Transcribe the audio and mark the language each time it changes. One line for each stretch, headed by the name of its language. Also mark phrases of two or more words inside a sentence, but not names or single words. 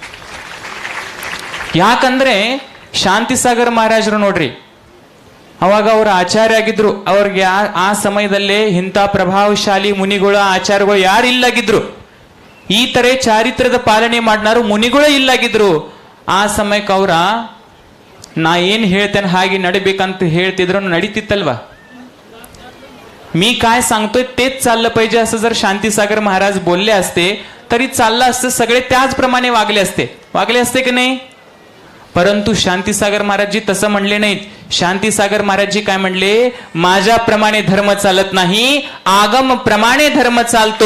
Kannada: ಯಾಕಂದ್ರೆ ಶಾಂತಿಸಾಗರ್ ಮಹಾರಾಜರು ನೋಡ್ರಿ, ಅವಾಗ ಅವ್ರ ಆಚಾರ್ಯ ಆಗಿದ್ರು. ಅವ್ರಿಗೆ ಆ ಸಮಯದಲ್ಲೇ ಇಂಥ ಪ್ರಭಾವಶಾಲಿ ಮುನಿಗಳು, ಆಚಾರ್ಯಗಳು ಯಾರು ಇಲ್ಲಾಗಿದ್ರು. ಈ ತರ ಚಾರಿತ್ರದ ಪಾಲನೆ ಮಾಡ್ನಾರು ಮುನಿಗಳೇ ಇಲ್ಲಾಗಿದ್ರು. ಆ ಸಮಯಕ್ಕೆ ಅವ್ರ ನಾ ಏನ್ ಹೇಳ್ತೇನೆ ಹಾಗೆ ನಡಿಬೇಕಂತ ಹೇಳ್ತಿದ್ರು, नडीतिತ್ತಲ್ವಾ.
Marathi: मी काय सांगतोय तेच चाललं पाहिजे असं जर शांतीसागर महाराज बोलले असते तरी चाललं असतं, सगळे त्याचप्रमाणे वागले असते की नाही. परंतु शांतीसागर महाराजजी तसं म्हणले नाहीत. शांतीसागर महाराजजी काय म्हणले, माझ्याप्रमाणे धर्म चालत नाही, आगम प्रमाणे धर्म चालतो.